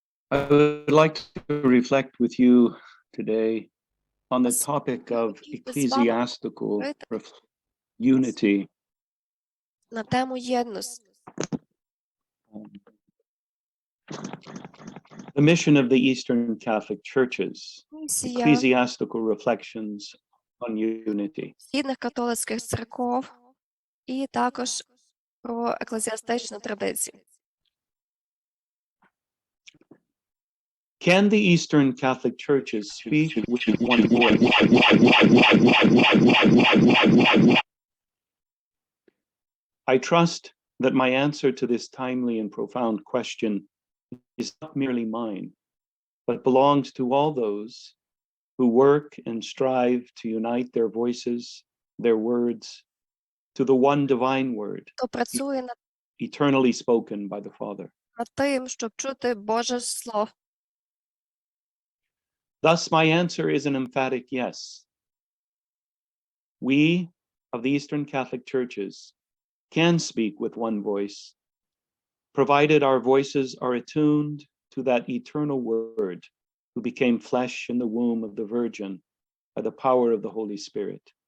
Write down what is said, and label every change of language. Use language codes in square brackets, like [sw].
[en] I would like to reflect with you today on the topic of ecclesiastical unity. [uk] На тему єдності. [en] The mission of the Eastern Catholic Churches, [uk] Місія [en] ecclesiastical reflections on unity. [uk] Східних Католицьких Церков і також про еклезіастичну традицію. [en] Can the Eastern Catholic Churches speak with one voice? I trust that my answer to this timely and profound question is not merely mine, but belongs to all those who work and strive to unite their voices, their words, to the one divine word, [uk] Хто працює [en] eternally spoken by the Father. [uk] над тим, щоб чути Боже Слово. [en] Thus, my answer is an emphatic yes. We of the Eastern Catholic Churches can speak with one voice, provided our voices are attuned to that eternal Word who became flesh in the womb of the Virgin by the power of the Holy Spirit.